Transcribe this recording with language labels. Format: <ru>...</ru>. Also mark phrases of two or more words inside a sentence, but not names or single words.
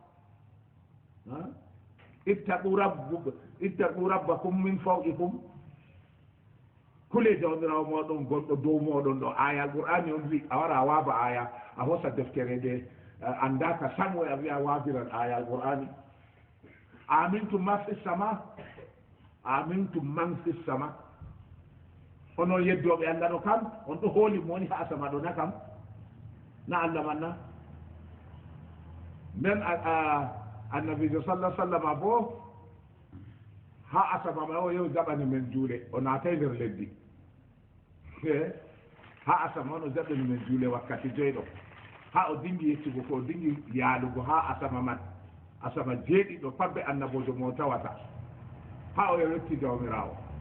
<ar>اتقوا ربكم من فوقكم</ar> <ff>kule jawmirawo moɗon gonɗo dow moɗon ɗo aya qur'ani on wi a wara a waaba aya a hosa deftere nde andaka sango a wiya waabiran aya qur'ani</ff> <ar>أأمنتم من في السماء أأمنتم من في السماء</ar> <ff>onon yeddoɓe allah ɗo kam on ɗo hooli mo woni ha asama ɗo na kam na allah manna nden annabijo</ff> <ar>صلى الله وسلم</ar> <ff>bo ha asama ma o yew jaɓani men juule o naatay nder leddi ha asama on o jaɓani men juule wakkati joyɗo ha o dingi yettugo ko o dingi yaalugo ha asama man asama jeeɗiɗo pat ɓe annabojo mo tawata ha o yetti jawmirawo</ff>